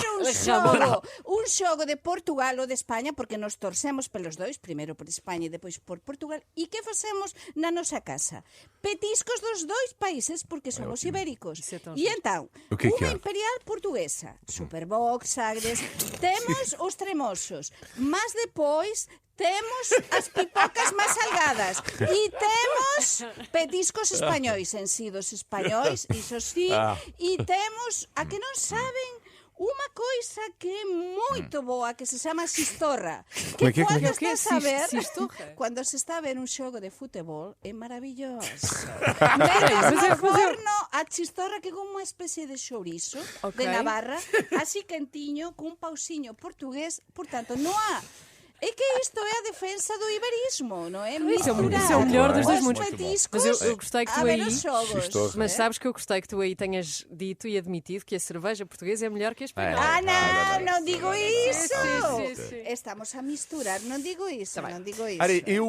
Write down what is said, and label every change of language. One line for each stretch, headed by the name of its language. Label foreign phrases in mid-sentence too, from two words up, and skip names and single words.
Portuguese: Ver um jogo de Portugal ou de Espanha, porque nós torcemos pelos dois, primeiro por Espanha e depois por Portugal.
Galician: E que facemos na nosa casa? Petiscos dos dois países, porque somos ibéricos.
Portuguese: Isso é tão E então, O que é que
Galician: uma
Portuguese: há?
Galician: imperial portuguesa, Superbox, Sagres, temos os tremosos, mas depois temos as pipocas máis salgadas e temos petiscos españois, ensidos españois, iso sí, e temos a que non saben
Portuguese: uma coisa que é muito boa,
Galician: que se chama xistorra.
Portuguese: Como é que é? Como é que é?
Galician: Quando estás a ver,
Portuguese: Xistorra?
Galician: quando se está a ver un xogo de futebol, é maravilloso.
Portuguese: Mas
Galician: Metes
Portuguese: eu-
Galician: no forno a xistorra que é como unha especie de chourizo
Portuguese: Ok.
Galician: de Navarra, así quentiño, cun pausiño portugués, portanto, non há...
Portuguese: É que isto é a defensa do iberismo, não é? Isso é o
Galician: Misturar
Portuguese: melhor dos dois
Galician: os
Portuguese: mundos.
Galician: petiscos
Portuguese: Mas eu gostei que tu
Galician: a ver
Portuguese: aí-
Galician: os jogos. Xistorra.
Portuguese: Mas sabes que eu gostei que tu aí tenhas dito e admitido que a cerveja portuguesa é melhor que a espanhola. Não digo isso. sim. Estamos a misturar, não digo isso, não digo isso. Olha, eu